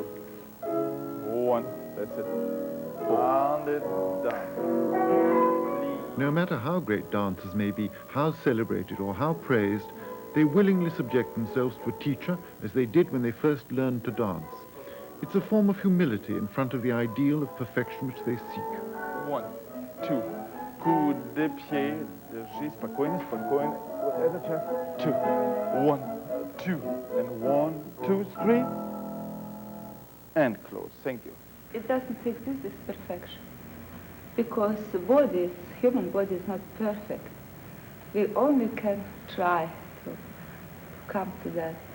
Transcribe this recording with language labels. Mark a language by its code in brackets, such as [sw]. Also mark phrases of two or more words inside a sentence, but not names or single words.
[en] 1. That's it. And it down. No matter how great dancers may be, how celebrated or how praised, they willingly subject themselves to a teacher as they did when they first learned to dance. It's a form of humility in front of the ideal of perfection which they seek. 1, 2. [fr] Coup de pied. [ru] Держи, спокойно, спокойно. Вот это час. 2. 1, 2. [en] And 1, 2, 3. And close. Thank you. It doesn't exist, this perfection, because the body, human body is not perfect. We only can try to come to that.